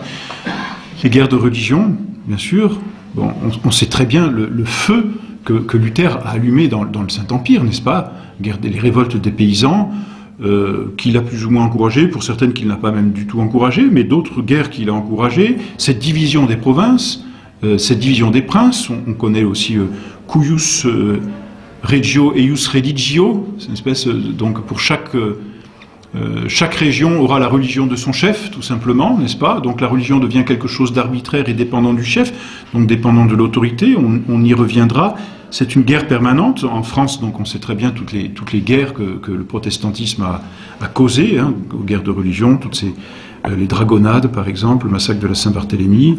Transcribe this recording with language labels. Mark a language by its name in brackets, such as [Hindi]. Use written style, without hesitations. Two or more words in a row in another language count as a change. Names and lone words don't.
[French] Les guerres de religion, bien sûr. Bon, on sait très bien le feu que Luther a allumé dans le Saint-Empire, n'est-ce pas? Les révoltes des paysans, qu'il a plus ou moins encouragées, pour certaines qu'il n'a pas même du tout encouragées, mais d'autres guerres qu'il a encouragées, cette division des provinces, cette division des princes, on connaît aussi [Latin] cuius regio eius religio, [French] c'est une espèce, donc pour chaque région aura la religion de son chef, tout simplement, n'est-ce pas? Donc la religion devient quelque chose d'arbitraire et dépendant du chef, donc dépendant de l'autorité, on y reviendra. C'est une guerre permanente. En France, donc on sait très bien toutes les guerres que le protestantisme a causées, hein, aux guerres de religion, les dragonnades, par exemple, le massacre de la Saint-Barthélemy.